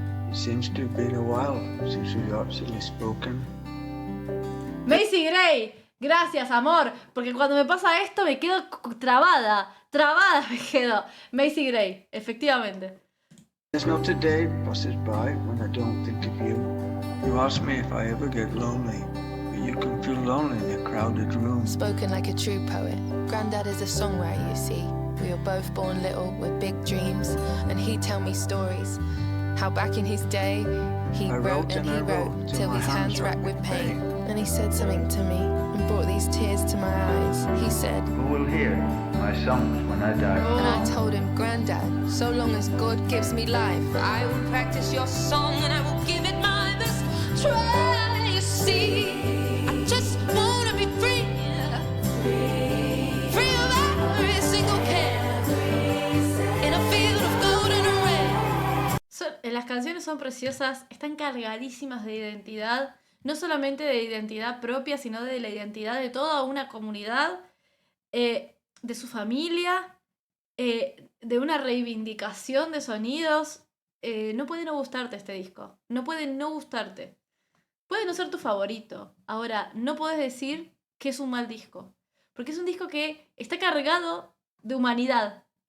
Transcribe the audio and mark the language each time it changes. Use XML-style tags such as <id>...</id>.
<en>It seems to have been a while since we've actually spoken.</en> <es>Macy Gray, gracias, amor, porque cuando me pasa esto me quedo trabada me quedo. Macy Gray, efectivamente.</es> <en>There's not a day passes by when I don't think of you. You ask me if I ever get lonely, but you can feel lonely in a crowded room. Spoken like a true poet, Grandad is a songwriter, you see. We were both born little with big dreams, and he'd tell me stories. How back in his day, he wrote and he wrote till his hands racked with pain. And he said something to me and brought these tears to my eyes. He said, Who will hear my songs when I die? And I told him, Grandad, so long as God gives me life, I will practice your song and I will give it my best try. You see, I just wanna be free, free of every single care, in a field of golden and red.</en> <es>Las canciones son preciosas, están cargadísimas de identidad, no solamente de identidad propia, sino de la identidad de toda una comunidad, de su familia, de una reivindicación de sonidos. No puede no gustarte este disco, no puede no gustarte. Puede no ser tu favorito, ahora no puedes decir que es un mal disco, porque es un disco que está cargado de humanidad.</es>